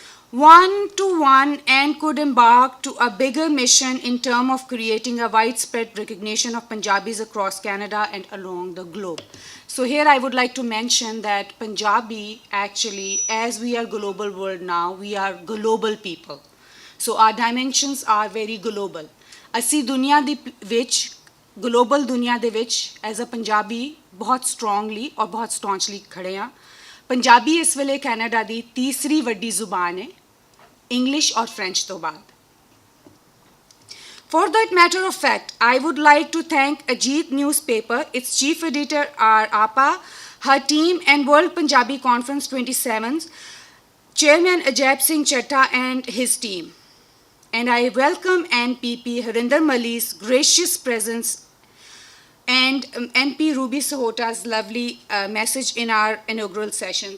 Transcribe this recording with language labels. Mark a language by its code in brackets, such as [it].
[en] One-to-one and could embark to a bigger mission in terms of creating a widespread recognition of Punjabis across Canada and along the globe. So here I would like to mention that Punjabi actually, as we are global world now, we are global people. So our dimensions are very global. [pa] ਅਸੀਂ ਦੁਨੀਆ ਦੇ ਵਿੱਚ global ਦੁਨੀਆ ਦੇ ਵਿੱਚ as a Punjabi ਬਹੁਤ strongly ਔਰ ਬਹੁਤ ਸਟੌਂਚਲੀ ਖੜੇ ਹਾਂ. ਪੰਜਾਬੀ ਇਸ ਵੇਲੇ ਕੈਨੇਡਾ ਦੀ ਤੀਸਰੀ ਵੱਡੀ ਜ਼ੁਬਾਨ ਹੈ, ਇੰਗਲਿਸ਼ ਔਰ ਫ੍ਰੈਂਚ ਤੋਂ ਬਾਅਦ. [en] For that matter of fact, I would like to thank Ajit newspaper, its chief editor R. Apa, her team and World Punjabi Conference 27, Chairman Ajay Singh Chetta and his team. And I welcome NPP Harinder Mali's gracious presence and MP Ruby SAHOTA's lovely message in our inaugural session.